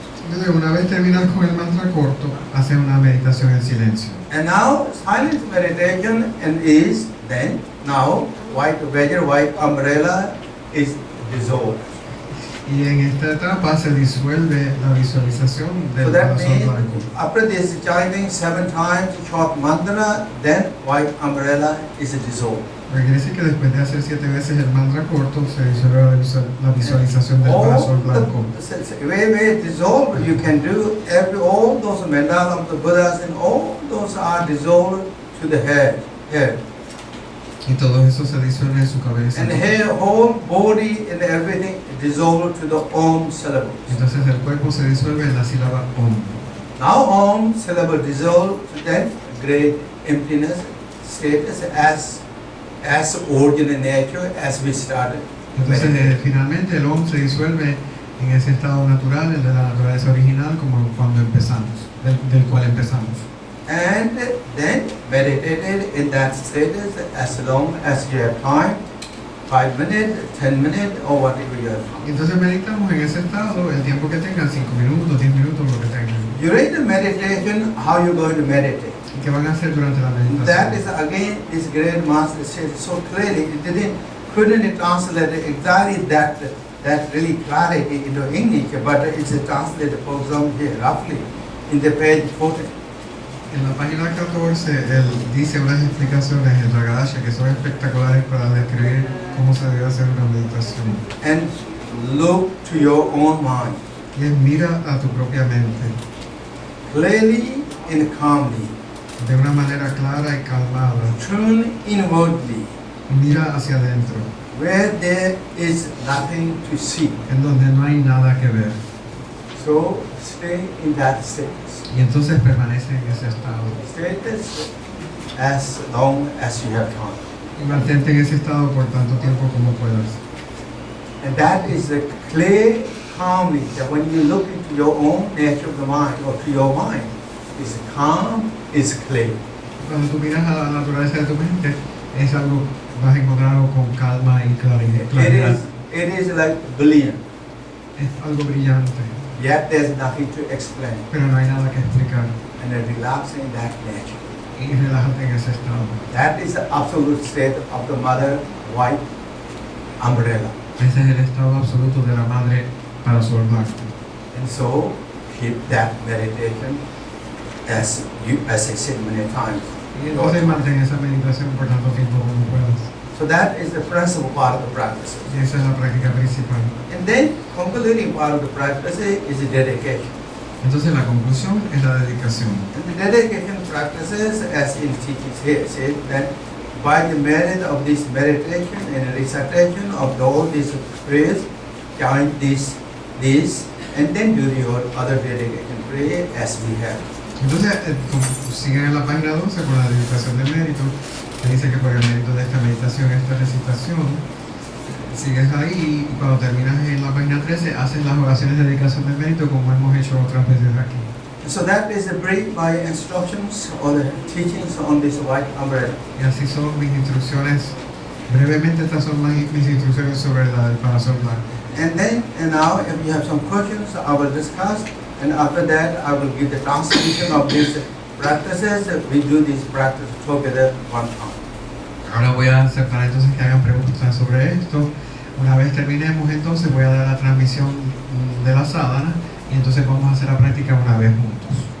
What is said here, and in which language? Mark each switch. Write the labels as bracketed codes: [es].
[es] Entonces, una vez terminas con el mantra corto, haces una meditación en silencio. [en] And now silence meditation and is then now white wedger, white umbrella is dissolved. [es] Y en esta etapa se disuelve la visualización [en] So [es] del [en] that [es] Parasol [en] means [es] Blanco. [en] after this chanting 7 times short mantra, then white umbrella is dissolved. [es] Porque quiere decir que después de hacer 7 veces el mantra corto, se disuelve la visualización del Parasol Blanco. [en] Way dissolved, you can do all those mandalas of the Buddhas, and all those are dissolved to the head. [es] Y todo eso se disuelve en su cabeza. [en] And here, whole body and everything dissolved to the Om syllable. [es] Entonces el cuerpo se disuelve en la sílaba Om. [en] Now Om syllable dissolved, then great emptiness status as original nature as we started. [es] Entonces finalmente el Om se disuelve en ese estado natural, el de la naturaleza original, como cuando empezamos, del cual empezamos. [en] And then meditated in that status as long as you have time, 5 minutes, 10 minutes, or whatever you have time. [es] Entonces meditamos en ese estado el tiempo que tengan, 5 minutos, 10 minutos, lo que tengan. [en] During the meditation, how you going to meditate? [es] ¿Y qué van a hacer durante la meditación? [en] That is again, this great master said so clearly. It couldn't translate exactly that really clarity into English, but it's translated, for example, here roughly in the page 40. [es] En la página 14, él dice unas explicaciones en la Gadasha que son espectaculares para describir cómo se debe hacer una meditación. [en] And look to your own mind. [es] Y es mira a tu propia mente, [en] Clearly and calmly. [es] de una manera clara y calmada. [en] Turn inwardly, [es] Mira hacia adentro, [en] where there is nothing to see. [es] en donde no hay nada que ver. [en] So stay in that status. [es] Y entonces permanece en ese estado. [en] Status as long as you have time. [es] Y mantente en ese estado por tanto tiempo como puedas. [en] And that is the clear, calmly, that when you look into your own nature of the mind, or to your mind, is calm, is clear. [es] Cuando tú miras a la naturaleza de tu mente, es algo, vas a encontrarlo con calma y claridad. [en] It is like brilliant, [es] Es algo brillante, [en] yet there's nothing to explain. [es] pero no hay nada que explicar. [en] And then relax in that nature. [es] Y relájate en ese estado. [en] That is the absolute state of the mother white umbrella. [es] Ese es el estado absoluto de la madre Parasol Blanco. [en] And so keep that meditation as I said many times. [es] Y entonces mantén esa meditación por tanto tiempo como puedas. [en] So that is the principal part of the practice. [es] Y esa es la práctica principal. [en] And then concluding part of the practice is the dedication. [es] Entonces la conclusión es la dedicación. [en] And the dedication practices, as in teachings here, said that by the merit of this meditation and recitation of all these prayers, chant this, and then do your other dedication prayer as we have. [es] Entonces, siguen en la página 12 con la dedicación del mérito, que dice que por el mérito de esta meditación, esta recitación, sigues ahí y cuando terminas en la página 13, haces las oraciones de dedicación del mérito como hemos hecho otras veces aquí. [en] So that is the brief my instructions or the teachings on this white umbrella. [es] Y así son mis instrucciones, brevemente estas son mis instrucciones sobre el Parasol Blanco. [en] And then, and now if you have some questions, I will discuss, and after that I will give the translation of these practices. We do this practice together one time. [es] Ahora voy a aceptar entonces que hagan preguntas sobre esto. Una vez terminemos entonces voy a dar la transmisión de la sadhana y entonces vamos a hacer la práctica una vez juntos.